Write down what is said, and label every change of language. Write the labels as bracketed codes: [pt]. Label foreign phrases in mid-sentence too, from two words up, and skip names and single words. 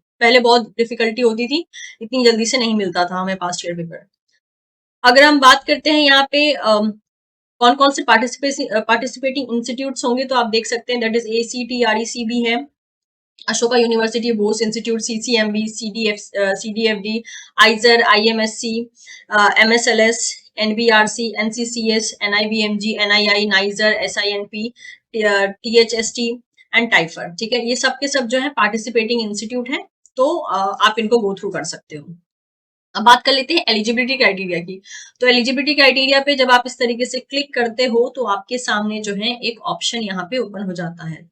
[hi] पहले बहुत डिफिकल्टी होती थी, इतनी जल्दी से नहीं मिलता था हमें [en] past year paper. [hi] अगर हम बात करते हैं यहाँ पे कौन कौन से [en] participating institutes [hi] होंगे तो आप देख सकते हैं [en] that is [hi] ACT, RECB है, अशोका यूनिवर्सिटी, बोस इंस्टीट्यूट, CCMB, CDFD, आइजर, IMSC, MSLS, NBRC, NCCS, NIBMG, NII, नाइजर, SINP, THST एंड टाइफर। ठीक है, ये सब के सब जो है [en] participating institute [hi] है, तो आप इनको [en] go through [hi] कर सकते हो। अब बात कर लेते हैं [en] eligibility criteria [hi] की। तो [en] eligibility criteria [hi] पे जब आप इस तरीके से क्लिक करते हो तो आपके सामने जो है एक ऑप्शन यहाँ पे ओपन हो जाता है।